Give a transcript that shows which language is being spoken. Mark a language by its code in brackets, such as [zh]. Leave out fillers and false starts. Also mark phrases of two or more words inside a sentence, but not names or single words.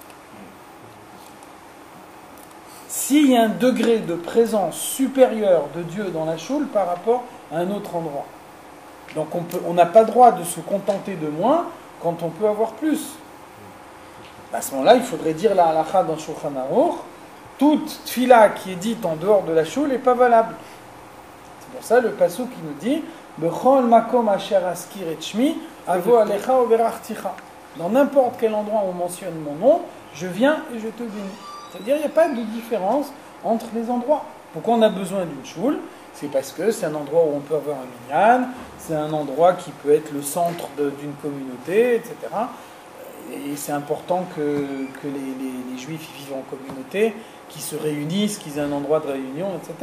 [fr] S'il y a un degré de présence supérieur de Dieu dans la choule par rapport à un autre endroit. Donc on n'a pas le droit de se contenter de moins quand on peut avoir plus. À ce moment-là, il faudrait dire la halakha dans Shulchan Aruch, toute tfila qui est dite en dehors de la choule n'est pas valable. C'est pour ça le pasuk qui nous dit [he] בכל מקום אשר אזכיר את שמי אבוא אליך וברכתיך. [fr] Dans n'importe quel endroit où on mentionne mon nom, je viens et je te bénis. C'est-à-dire qu'il n'y a pas de différence entre les endroits. Pourquoi on a besoin d'une choule? C'est parce que c'est un endroit où on peut avoir un minyan, c'est un endroit qui peut être le centre d'une communauté, etc. Et c'est important que les juifs vivent en communauté, qu'ils se réunissent, qu'ils aient un endroit de réunion, etc.